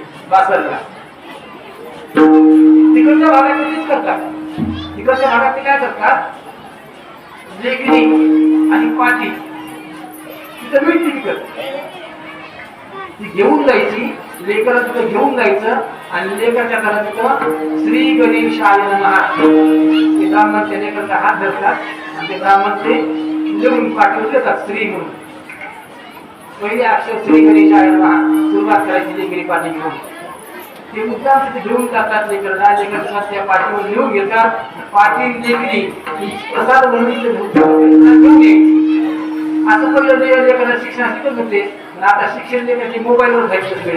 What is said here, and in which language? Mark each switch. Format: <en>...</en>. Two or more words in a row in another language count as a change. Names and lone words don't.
<mr>बासरला तिकडच्या भागात तेच करतात. तिकडच्या भागात ते काय करतात, लेकरी आणि पाटी तिथं मिळते विकत, ती घेऊन जायची. लेकरं तिथं घेऊन जायचं आणि लेकरच्या घरात तिथं</mr> <sa>श्री गणेशाय नमः</sa> <mr>ते ब्राह्मण त्या लेकरचा हात धरतात आणि ते ब्राह्मण ते लिहून पाठवून देतात श्री म्हणून. पहिले अक्षर</mr> <sa>श्री गणेशाय नमः</sa> <mr>सुरुवात करायची लेकरी पाठी घेऊन. ते मुद्दाम तिथे घेऊन जातात लेकरला. लेकरला त्या पाठीवर लिहून घेतात. पाठी लेकरी प्रसाद म्हणून घेऊन यायची. असं पहिलं लेकरला शिक्षण शिकत होते. आता शिक्षण लेकरचे मोबाईलवर जायचं सगळे.</mr>